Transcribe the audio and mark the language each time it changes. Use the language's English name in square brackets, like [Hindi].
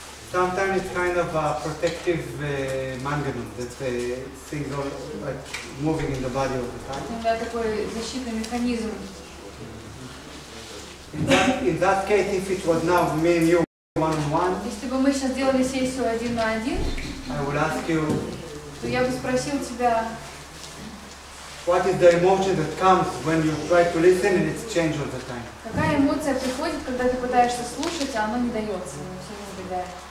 [English] Sometimes it's kind of a protective manganum that things are like moving in the body all the time. [Russian] Иногда такой защитный механизм. [English] In that case, if it was now me and you one-on-one, [Russian] Если бы мы сейчас делали сессию 1 на 1, [English] I would ask you, [Russian] то я бы спросил тебя, [English] What is the emotion that comes when you try to listen and it's changed all the time? [Russian] Какая эмоция приходит, когда ты пытаешься слушать, а оно не дается, оно все не убегает.